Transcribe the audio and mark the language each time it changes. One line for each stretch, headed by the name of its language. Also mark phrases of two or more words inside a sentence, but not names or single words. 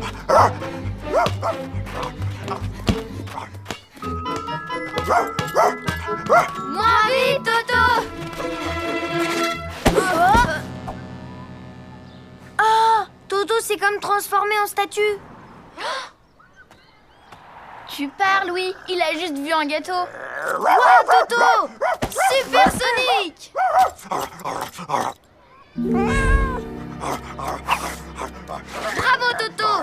French: Moins vite, Toto! Oh, Toto s'est comme transformé en statue. Tu parles, oui. Il a juste vu un gâteau. Wow, Toto! Supersonique! Bravo, Toto!